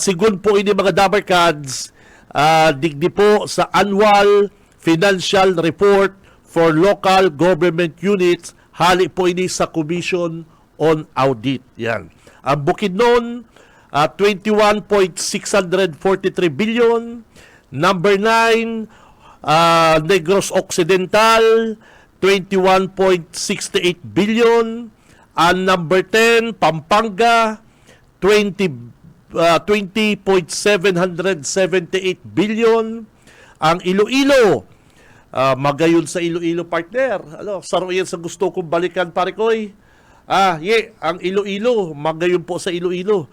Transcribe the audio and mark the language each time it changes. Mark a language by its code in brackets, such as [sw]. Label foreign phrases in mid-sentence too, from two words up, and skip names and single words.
[bik] Sigun po ini mga dabarkads, digdi po sa Annual Financial Report for Local Government Units, hali po ini sa Commission on Audit. Yan. Ang Bukidnon, 21.643 billion. [en] Number 9, Negros Occidental, 21.68 billion. And number 10, Pampanga, 20.778 billion. [bik] Ang Iloilo, magayon sa Iloilo, partner. Saro yan sa gusto kong balikan, [tl] pare koy. [bik] Ang Iloilo, magayon po sa Iloilo.